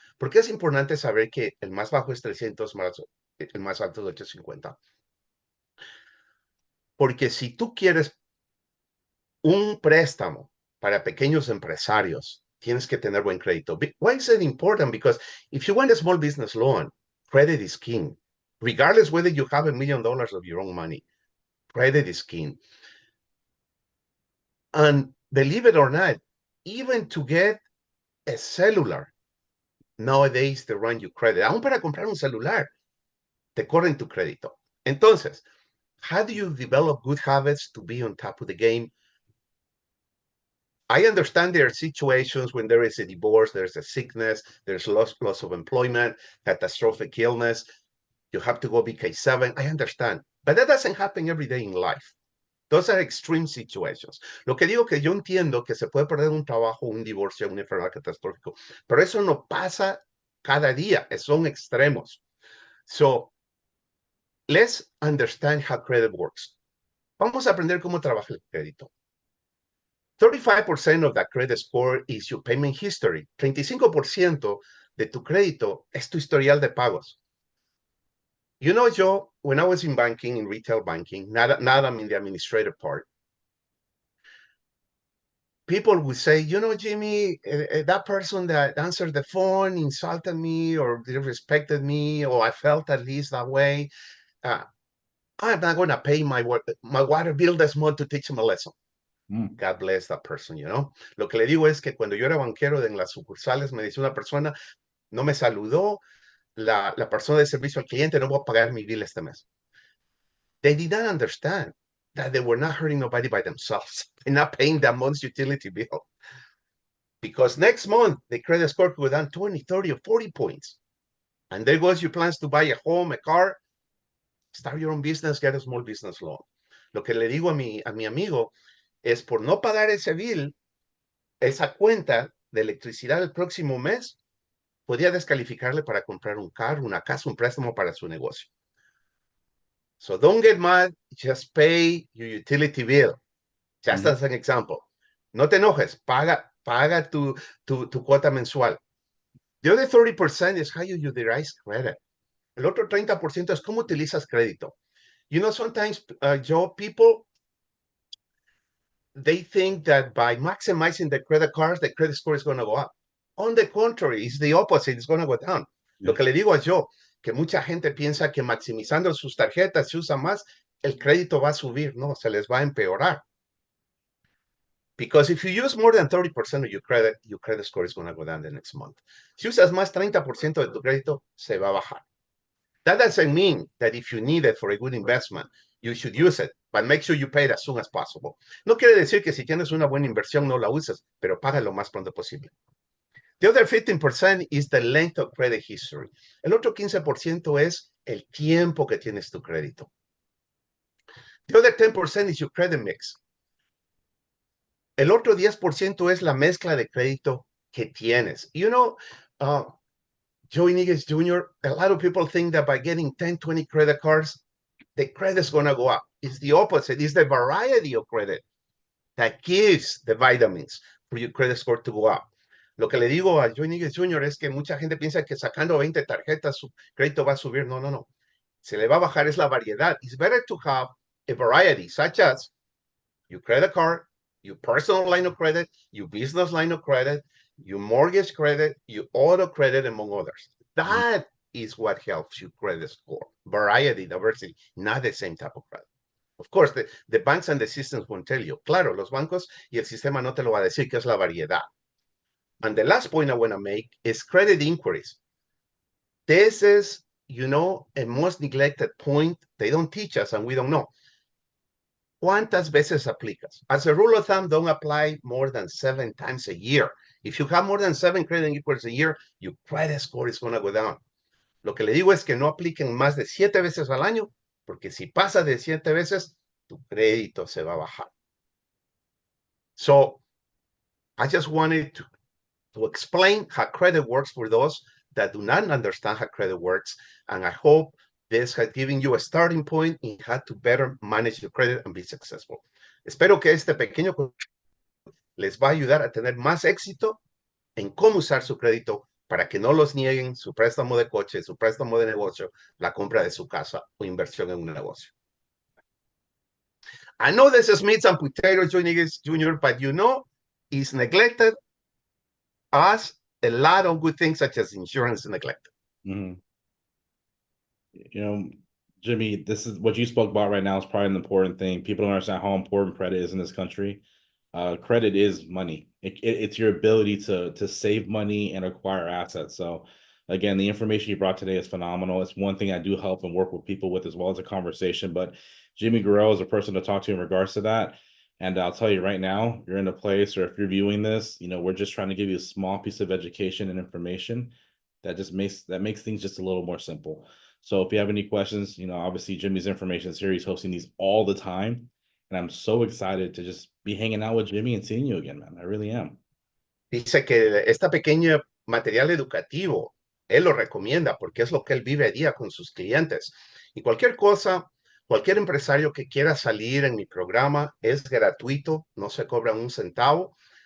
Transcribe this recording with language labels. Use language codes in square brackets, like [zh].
[es] Porque es importante saber que el más bajo es 300, el más alto es 850. Porque si tú quieres un préstamo para pequeños empresarios tienes que tener buen crédito. [en] Why is it important? Because if you want a small business loan, credit is king. Regardless whether you have $1 million of your own money, credit is king. And believe it or not, even to get a cellular, nowadays they run you credit. [es] Aún para comprar un celular, te corren tu crédito. Entonces, [en] how do you develop good habits to be on top of the game? I understand there are situations when there is a divorce, there's a sickness, there's loss of employment, catastrophic illness, you have to go BK7. I understand, but that doesn't happen every day in life. Those are extreme situations. [es] Lo que digo que yo entiendo que se puede perder un trabajo, un divorcio, una enfermedad catastrófica, pero eso no pasa cada día, son extremos. [en] So, let's understand how credit works. [es] Vamos a aprender cómo trabaja el crédito. [en] 35% of that credit score is your payment history. [es] 35% de tu crédito es tu historial de pagos. [en] You know, Joe, when I was in banking, in retail banking, not I'm in the administrative part, people would say, you know, Jimmy, that person that answered the phone insulted me or disrespected me, or I felt at least that way. I'm not going to pay my water bill this month to teach him a lesson. God bless that person, you know. [es] Lo que le digo es que cuando yo era banquero en las sucursales, me dice una persona, no me saludó, la persona de servicio al cliente, no voy a pagar mi bill este mes. [en] They did not understand that they were not hurting nobody by themselves. They're not paying that month's utility bill. Because next month, the credit score could go down 20, 30, or 40 points. And there goes your plans to buy a home, a car, start your own business, get a small business loan. [es] Lo que le digo a mi amigo es por no pagar ese bill, esa cuenta de electricidad el próximo mes, podía descalificarle para comprar un carro, una casa, un préstamo para su negocio. [en] So don't get mad, just pay your utility bill. Just as an example. [es] No te enojes, paga tu cuota mensual. [en] The other 30% is how you utilize credit. [es] El otro 30% es cómo utilizas crédito. [en] You know, sometimes, Joe, people, they think that by maximizing the credit cards, the credit score is going to go up. On the contrary, it's the opposite, it's going to go down. Yeah. [es] Lo que le digo a Joe, que mucha gente piensa que maximizando sus tarjetas, si usa más, el crédito va a subir. No, se les va a empeorar. [en] Because if you use more than 30% of your credit score is going to go down the next month. [es] Si usas más 30% de tu crédito, se va a bajar. [en] That doesn't mean that if you need it for a good investment, you should use it, but make sure you pay it as soon as possible. [es] No quiere decir que si tienes una buena inversión no la uses, pero paga lo más pronto posible. [en] The other 15% is the length of credit history. [es] El otro 15% es el tiempo que tienes tu crédito. [en] The other 10% is your credit mix. [es] El otro 10% es la mezcla de crédito que tienes. [en] You know, Joey Niguez Jr., a lot of people think that by getting 10, 20 credit cards, the credit's going to go up. It's the opposite. It's the variety of credit that gives the vitamins for your credit score to go up. [es] Lo que le digo a Joey Niguez Jr. es que mucha gente piensa que sacando 20 tarjetas su crédito va a subir. No, no, no. Se le va a bajar, es la variedad. [en] It's better to have a variety, such as your credit card, your personal line of credit, your business line of credit, your mortgage credit, your auto credit, among others. That is what helps your credit score. Variety, diversity, not the same type of credit. Of course, the banks and the systems won't tell you. [es] Claro, los bancos y el sistema no te lo va a decir, que es la variedad. [en] And the last point I want to make is credit inquiries. This is, you know, a most neglected point. They don't teach us and we don't know. [es] ¿Cuántas veces aplicas? [en] As a rule of thumb, don't apply more than 7 times a year. If you have more than 7 credit inquiries a year, your credit score is going to go down. [es] Lo que le digo es que no apliquen más de 7 veces al año, porque si pasa de 7 veces, tu crédito se va a bajar. [en] So, I just wanted to explain how credit works for those that do not understand how credit works, and I hope this has given you a starting point in how to better manage your credit and be successful. [es] Espero que este pequeño les va a ayudar a tener más éxito en cómo usar su crédito para que no los nieguen su préstamo de coche, su préstamo de negocio, la compra de su casa o inversión en un negocio. [en] I know this is meat and potatoes, Joey Niguez Jr., but you know, it's neglected us a lot of good things such as insurance neglect. Mhm. You know, Jimmy, this is what you spoke about right now is probably an important thing. People don't understand how important credit is in this country. Credit is money. It's your ability to save money and acquire assets. So again, the information you brought today is phenomenal. It's one thing I do help and work with people with as well as a conversation. But Jimmy Guerrero is a person to talk to in regards to that. And I'll tell you right now, you're in a place, or if you're viewing this, we're just trying to give you a small piece of education and information that makes things just a little more simple. So if you have any questions, obviously Jimmy's information is here. He's hosting these all the time. And I'm so excited to just be hanging out with Jimmy and seeing you again, man. I really am. [es] Dice que esta pequeña material educativo, él lo recomienda porque es lo que él vive a día con sus clientes. Y cualquier cosa, cualquier empresario que quiera salir en mi programa es gratuito, no se cobra un centavo.